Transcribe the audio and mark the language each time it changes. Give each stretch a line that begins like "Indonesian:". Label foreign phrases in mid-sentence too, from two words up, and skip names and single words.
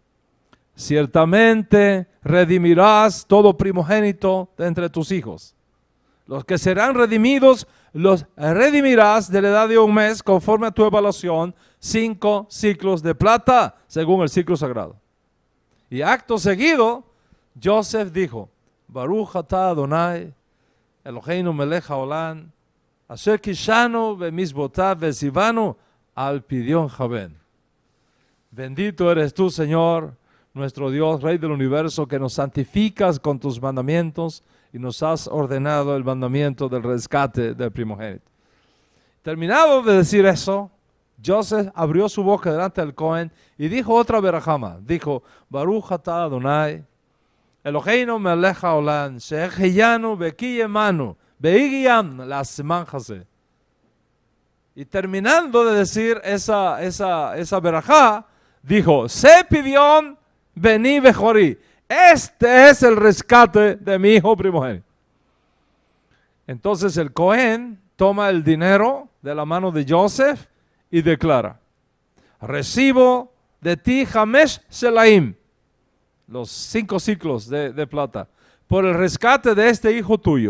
Spanish: Ciertamente redimirás todo primogénito de entre tus hijos. Los que serán redimidos, los redimirás de la edad de un mes, conforme a tu evaluación, 5 ciclos de plata, según el ciclo sagrado. Y acto seguido, Joseph dijo,
Hebrew: ברוך אתה אדני אלהינו מלך העולם אשר קדשנו במצותיו וצונו על פדיון הבן.
Spanish: Bendito eres tú, Señor, nuestro Dios, Rey del universo, que nos santificas con tus mandamientos y nos has ordenado el mandamiento del rescate del primogénito. Terminado de decir eso, Joseph abrió su boca delante del Cohen y dijo otra verajama. Dijo,
Hebrew: ברוך אתה אדני אלהינו מלך העולם שהחינו וקימנו והגיענו לזמן הזה.
Spanish: Y terminando de decir esa verajá, dijo,
Hebrew: זה פדיון בני בכורי.
Spanish: Este es el rescate de mi hijo primogénito. Entonces el Cohen toma el dinero de la mano de Joseph y declara, recibo de ti
Hebrew: חמש סלעים,
Spanish: los 5 ciclos de plata, por el rescate de este hijo tuyo.